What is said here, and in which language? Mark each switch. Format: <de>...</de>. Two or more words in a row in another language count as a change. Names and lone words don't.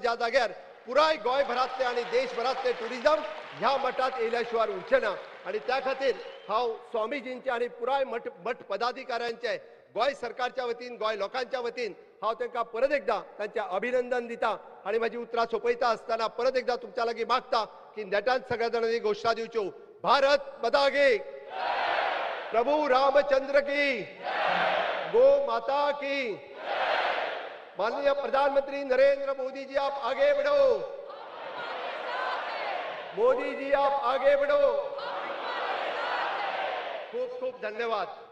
<kok>ज्या जाग्यार पुराय गोंयभरातले आणि देशभरातले टुरिझम ह्या मठात येयल्या उरचे ना आणि त्या खातीर हांव स्वामीजींचे आणि पुराय मठ पदाधिकाऱ्यांचे गोंय सरकारच्या वतीन गोंय लोकांच्या वतीन हांव तांकां परत एकदा तांचे अभिनंदन दिता आणि माझी उतरां सोंपयता आसतना परत एकदा तुमच्या लागीं मागता की नेटान सगळ्या जाणांनी घोषणा दिवच्यो</kok> <hi>भारत माता की प्रभु रामचंद्र की गो माता की माननीय प्रधानमंत्री नरेंद्र मोदी जी आप आगे बढ़ो मोदी जी आप आगे बढ़ो</hi> <kok>खूब खूब धन्यवाद</kok>